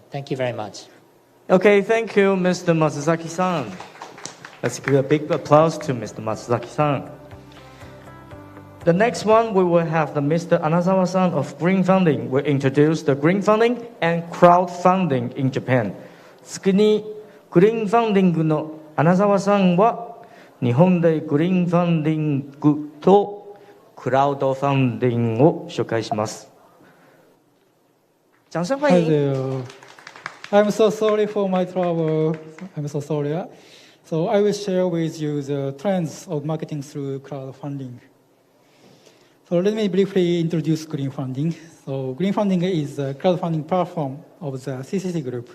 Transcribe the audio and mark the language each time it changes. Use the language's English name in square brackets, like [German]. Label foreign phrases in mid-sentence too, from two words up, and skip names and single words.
[English] Thank you very much. Okay, thank you, Mr. Matsuzaki-san. Let's give a big applause to Mr. Matsuzaki-san. The next one, we will have Mr. Anazawa-san of Green Funding will introduce the green funding and crowdfunding in Japan. [Japanese] 次にグリーンファンディングの穴澤さんは日本でグリーンファンディングとクラウドファンディングを紹介します。 [Chinese] 掌声欢迎。 [English] Hi there. I'm so sorry for my trouble. I'm so sorry. So I will share with you the trends of marketing through crowdfunding. So let me briefly introduce Green Funding. So Green Funding is a crowdfunding platform of the CCC Group.